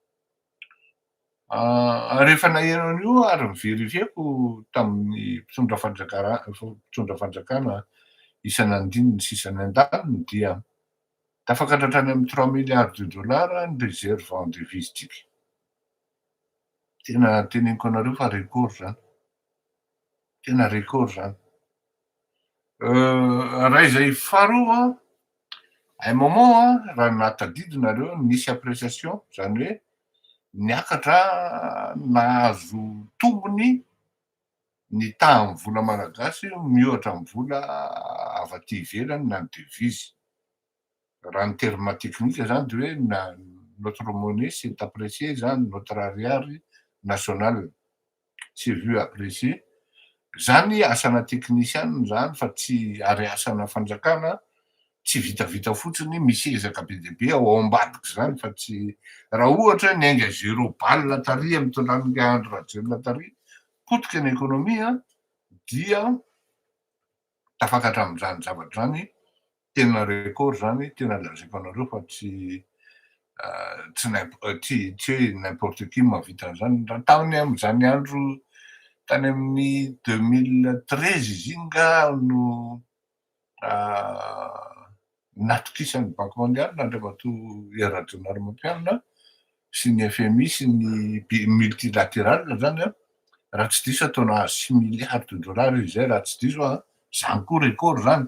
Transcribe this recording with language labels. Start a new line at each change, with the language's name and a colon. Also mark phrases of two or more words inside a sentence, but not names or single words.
Malagasy: Rehefa naheno an'io ary niverifiako tamin'ny mpitondra fanjakana isany andininy sy isany an-daliny dia tafakatra hatrany amin'ny 3
French: milliards de dollars
Malagasy: ny
French: réserve en devise
Malagasy: tsika. Tena teneniko anareo fa record zany, tena record zany. Raha izay faharoa
French: à un moment
Malagasy: raha nahatadidinareo nisy appréciation zany hoe niakatra nahazo tombony ny tahan'ny vola malagasy mihoatra amin'ny vola avy aty ivelany na ny devise. Raha ny terme teknika zany de hoe
French: notre monnaie s'est appréciée
Malagasy: zany,
French: notre ariary national s'est vu apprécier.
Malagasy: Zany asana teknisianina zany fa tsy ary asana fanjakana, tsy vitavita fotsiny misy ezaka be dia be ao ambadika zany fa tsy raha ohatra hoe niainga 0 balina tary mitondra an'ilay Andry Rajoelina tary potika ny ekônomia dia tafakatra amin'izany zavatra zany. Tena record zany, tena lazaiko anareo fa tsy hoe
French: n'importe qui
Malagasy: mahavita an'izany. Tany amin'izany andro tany amin'ny 2013 izy iny nga no natokisany
French: banque mondiale
Malagasy: andriamatoa Eradjonarimampianina sy ny FMI sy ny multilatéral zany raha tsy diso ataona 6
French: milliards de dollars
Malagasy: izy zay raha tsy diso zany koa record zany.